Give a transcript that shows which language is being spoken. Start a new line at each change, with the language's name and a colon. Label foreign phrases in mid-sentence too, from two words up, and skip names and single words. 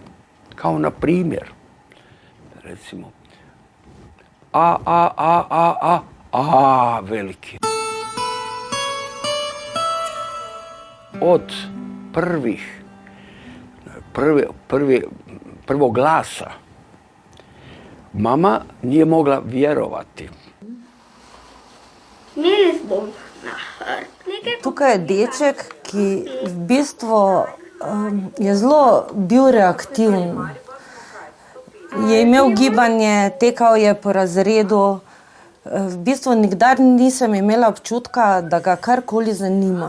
Croatian: Kao na primjer, recimo, a, veliki. Od prvog glasa mama nije mogla vjerovati.
Slovenian: Tukaj je deček, ki v bistvu je zelo bil reaktiven. Je imel gibanje, tekal je po razredu. V bistvu nikdar nisem imela občutka, da ga karkoli zanima.